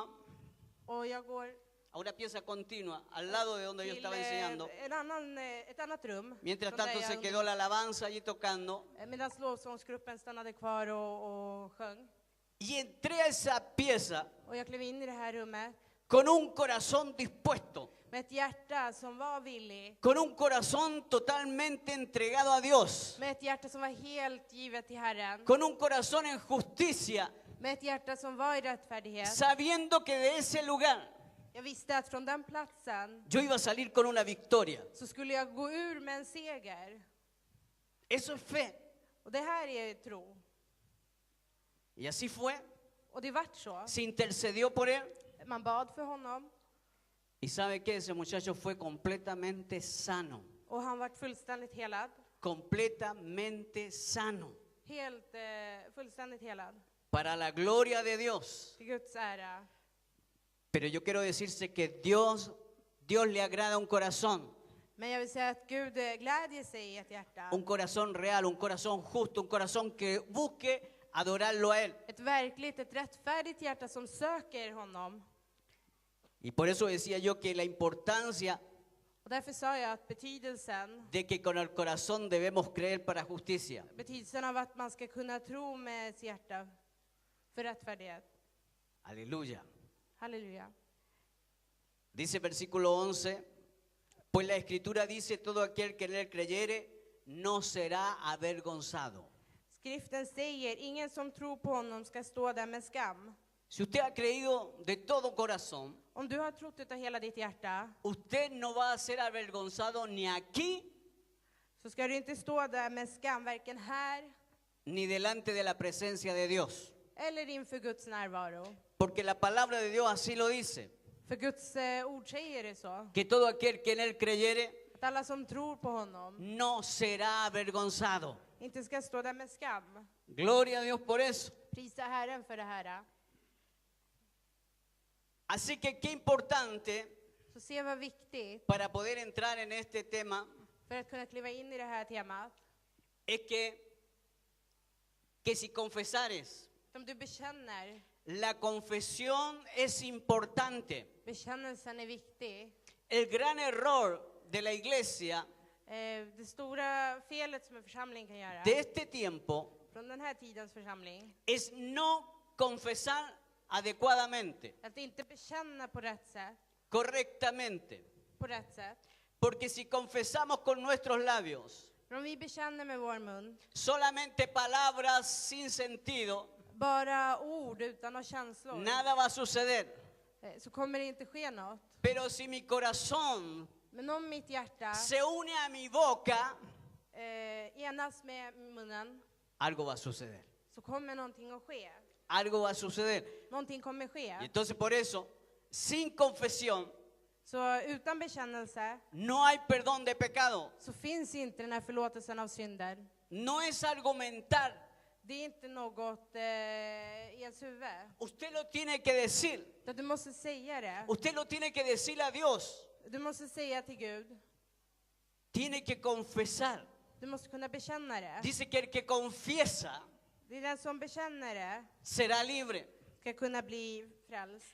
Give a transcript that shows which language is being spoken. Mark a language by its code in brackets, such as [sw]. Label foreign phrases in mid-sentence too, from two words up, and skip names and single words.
[sv] Och jag går [es] al lado de donde yo [sv] till [es] estaba enseñando. [sv] ett annat rum. [es] Mientras [sv] från där [es] tanto [sv] jag [es] se quedó la alabanza allí tocando. [sv] Medan lovsångsgruppen stannade kvar och sjöng. [es] Y entré a esa pieza [sv] Och jag klev in i det här rummet [es] con un corazón dispuesto, [sv] med ett hjärta som var villig. [es] con un corazón totalmente entregado a Dios, [sv] Med ett hjärta som var helt givet till Herren. [es] con un corazón en justicia, [sv] Med ett hjärta som var i rättfärdighet. [es] sabiendo que de ese lugar [sv] Jag visste att från den platsen [es] yo iba a salir con una victoria. [sv] så skulle jag gå ur med en seger. [es] Eso es fe. [sv] Och det här är tro. [es] Y así fue. [sv] Och det vart så. [es] Se intercedió por él. [sv] Man bad för honom. [es] Y sabe que ese muchacho fue completamente sano. [sv] Och han vart fullständigt helad. [es] Completamente sano. [sv] Helt fullständigt helad. [es] Para la gloria de Dios. [sv] Till Guds ära. [es] Pero yo quiero decirse que Dios le agrada un corazón. [sv] Men jag vill säga att Gud glädjer sig i ett hjärta. [es] Un corazón real, un corazón justo, un corazón que busque adorarlo a Él. [sv] Ett verkligt, ett rättfärdigt hjärta som söker honom. [es] Y por eso decía yo que la importancia [sv] Och därför sa jag att betydelsen [es] de que con el corazón debemos creer para justicia. [sv] Betydelsen av att man ska kunna tro med sitt hjärta för rättfärdighet. [es] Aleluya. [sv] Halleluja. [es] Dice versículo 11, pues la Escritura dice, todo aquel que en Él creyere no será avergonzado. [sv] Skriften säger, ingen som tror på honom ska stå där med skam. [es] Si usted ha creído de todo corazón, [sv] Om du har trott utav hela ditt hjärta, [es] usted no va a ser avergonzado ni aquí [sv] så ska du inte stå där med skam, varken här [es] ni delante de la presencia de Dios. [sv] eller inför Guds närvaro. [es] Porque la palabra de Dios así lo dice, [sv] För Guds ord säger det så. [es] que todo aquel que en Él creyere [sv] Att alla som tror på honom [es] no será avergonzado. [sv] inte ska stå där med skam. [es] Gloria a Dios por eso. [sv] Prisa Herren för det här. [es] Así que qué importante [sv] Så se vad viktigt [es] para poder entrar en este tema [sv] för att kunna kliva in i det här temat. [es] es que si confesares, [sv] Om du bekänner, [es] la confesión es importante. [sv] bekännelsen är viktig. [es] El gran error de la iglesia [sv] Det stora felet som en församling kan göra [es] de este tiempo [sv] från den här tidens församling, [es] es no confesar adecuadamente, [sv] att inte bekänna på rätt [es] correctamente. [sv] sätt. [es] Porque si confesamos con nuestros labios [sv] För om vi bekänner med vår mun, [es] solamente palabras sin sentido, [sv] bara ord utan några känslor, [es] nada va a suceder. [sv] så kommer det inte ske något. [es] Pero si mi corazón [sv] Men om mitt hjärta [es] se une a mi boca, [sv] enas med munnen, [es] algo va a suceder. [sv] så kommer någonting att ske. [es] Algo va a suceder. [sv] Någonting kommer [es] Y [sv] ske. [es] entonces por eso, sin confesión, [sv] Så utan bekännelse [es] no hay perdón de pecado. [sv] så finns inte den här förlåtelsen av synder. [es] No es argumentar. [sv] Det är inte något i ens huvud. [es] Usted lo tiene que decir. [sv] Utan du måste säga det. [es] Usted lo tiene que decir a Dios. [sv] Du måste säga till Gud. [es] Tiene que confesar. [sv] Du måste kunna bekänna det. [es] Dice que el que confiesa [sv] Det är den som bekänner det [es] será libre. [sv] ska kunna bli frälst.